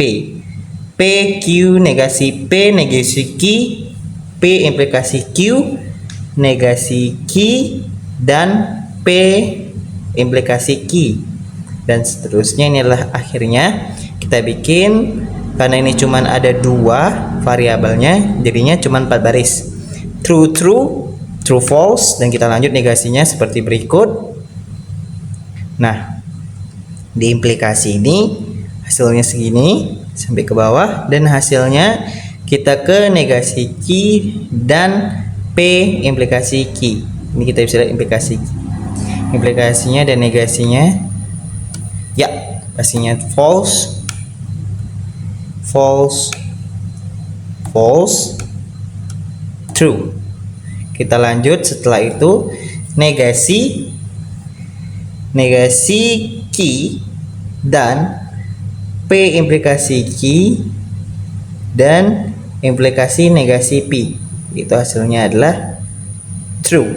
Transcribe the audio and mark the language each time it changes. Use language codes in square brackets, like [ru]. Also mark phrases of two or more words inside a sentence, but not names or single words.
[id] PQ negasi P negasi Q, P implikasi Q negasi Q, dan P implikasi Q, dan seterusnya. Ini adalah akhirnya kita bikin, karena ini cuman ada 2 variabelnya, jadinya cuman 4 baris. [en] True, true, true, false, [id] dan kita lanjut negasinya seperti berikut. Nah, di implikasi ini hasilnya segini sampai ke bawah, dan hasilnya kita ke negasi Q dan P implikasi Q. Ini kita bisa lihat implikasinya dan negasinya. Ya, pastinya [en] false, false, false, true. [id] Kita lanjut. Setelah itu negasi Q dan P implikasi Q dan implikasi negasi P, itu hasilnya adalah true.